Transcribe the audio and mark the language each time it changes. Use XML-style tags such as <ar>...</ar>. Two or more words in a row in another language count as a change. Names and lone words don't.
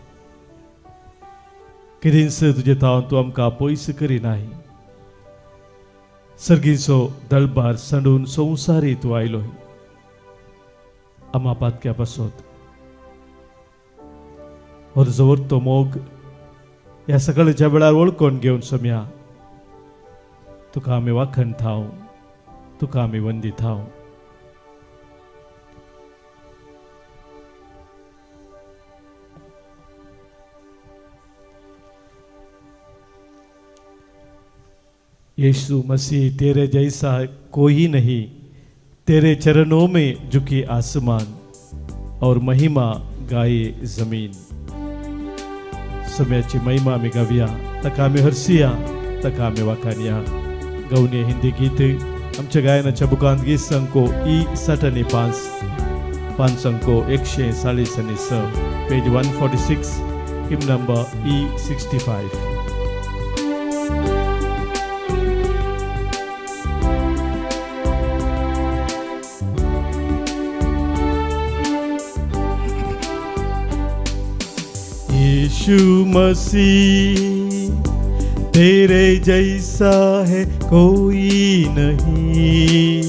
<kok>कितेंच तुजे तावन तूं आमकां पयस करिनाय सर्गीचो दळबार सांडून संवसारी तूं आयलोय आम्हा पातक्या पासत तुजो वर्तो मोग ह्या सकाळच्या वेळार वळखून घेवन सम्या तुका आमी वाखणताव तुका आमी वंदिताव</kok> <hi>यीशु मसीह तेरे जैसा कोई नहीं तेरे चरणों में झुकी आसमान और महिमा गाये</hi> <kok>जमीन सम्याची महिमा आमी गावया ताका आमी हरसिया ताका आमी वाखाणया गवणे हिंदी गीत आमच्या गायनाच्या बुकांत गीत संको E75 संको 146 पेज 146 हिम नंबर E65.</kok> <hi>यीशु मसीह तेरे जैसा है कोई नहीं</hi>